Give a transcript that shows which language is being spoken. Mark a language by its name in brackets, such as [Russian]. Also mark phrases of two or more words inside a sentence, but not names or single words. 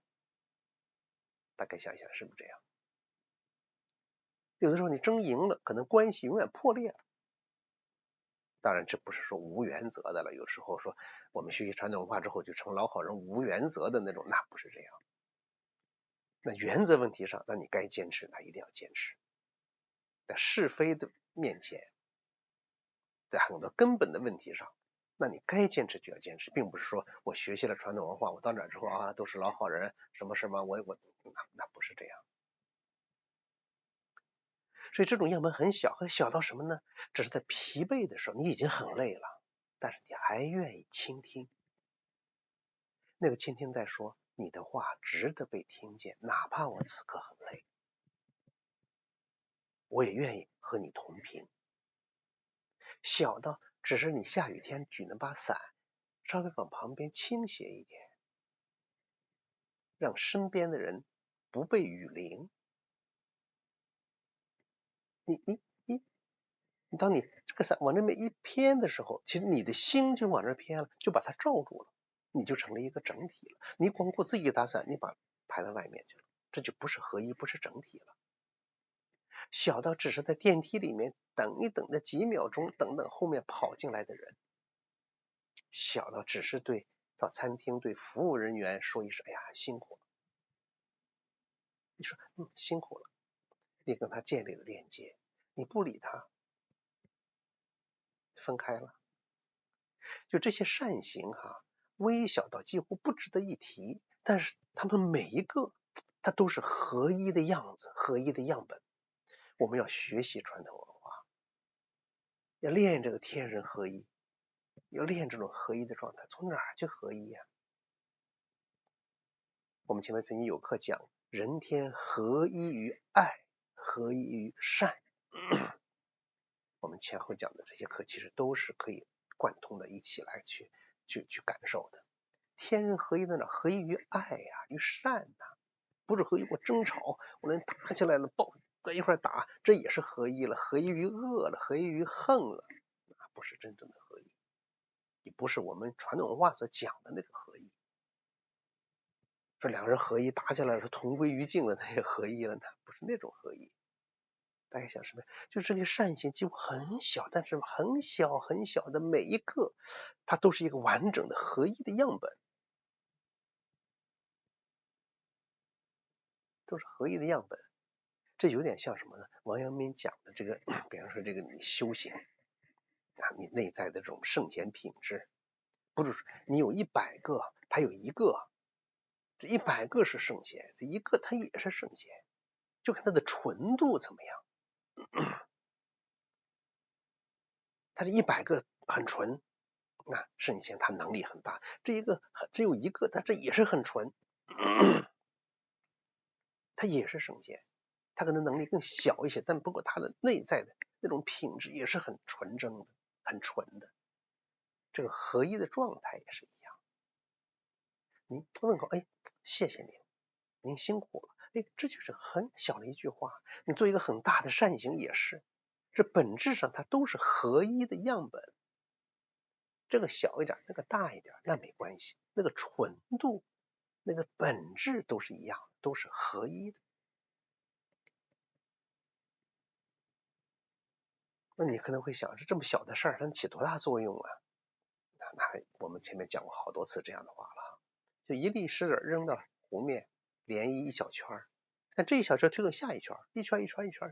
[Chinese] 大概想一想是不是這樣？有的時候你爭贏了，可能關係永遠破裂了。當然這不是說無原則的了，有時候說我們學習傳統文化之後就成老好人無原則的那種，那不是這樣。那原則問題上，那你該堅持，那一定要堅持。在是非的面前，在很多根本的問題上，那你該堅持就要堅持，並不是說我學習了傳統文化，我到哪之後啊都是老好人，什麼什麼那不是這樣。所以這種樣本很小，很小到什麼呢？只是在疲憊的時候，你已經很累了，但是你還願意傾聽。那個傾聽在說，你的話值得被聽見，哪怕我此刻很累，我也願意和你同頻。小到只是你下雨天舉那把傘，稍微往旁邊傾斜一點，讓身邊的人不被雨淋。當你這個傘往那邊一偏的時候，其實你的心就往那偏了，就把它罩住了，你就成了一個整體了。你光顧自己打傘，你把排到外面去了，這就不是合一，不是整體了。小到只是在電梯裡面等一等的幾秒鐘，等等後面跑進來的人；小到只是到餐廳對服務人員說一聲“哎呀，辛苦了”，你說辛苦了，你跟他建立了鏈接，你不理他，分開了。就這些善行微小到幾乎不值得一提，但是他們每一個它都是合一的樣子，合一的樣本。我們要學習傳統文化，要練這個天人合一，要練這種合一的狀態。從哪兒去合一呀？我們前面曾經有課講人天合一於愛，合一於善。我們前後講的這些課其實都是可以貫通的，一起來去感受的。天人合一在哪？合一於愛呀，於善吶，不是合一我爭吵，我能打起來了，在一塊打，這也是合一了，合一於惡了，合一於恨了，那不是真正的合一，也不是我們傳統文化所講的那個合一。說兩個人合一打起來了，說同歸於盡了，那也合一了，那不是那種合一。大家想什麼？就這些善行幾乎很小，但是很小很小的每一個，它都是一個完整的合一的樣本，都是合一的樣本。這有點像什麼呢？王陽明講的這個，比方說這個你修行你內在的這種聖賢品質，不是說你有100個，他有1個，這100個是聖賢，這一個他也是聖賢，就看他的純度怎麼樣。他這100個很純，那聖賢他能力很大。這一個只有1個，他這也是很純，他也是聖賢，他可能能力更小一些，但不過他的內在的那種品質也是很純正的，很純的。這個合一的狀態也是一樣。您問候，哎，謝謝您，您辛苦了，哎，這就是很小的一句話。你做一個很大的善行也是。這本質上它都是合一的樣本，這個小一點，那個大一點，那沒關係，那個純度，那個本質都是一樣，都是合一的。那你可能會想，這麼小的事兒，它能起多大作用啊？那我們前面講過好多次這樣的話了，就一粒石子扔到湖面，漣漪一小圈，但這一小圈推動下一圈，一圈一圈一圈。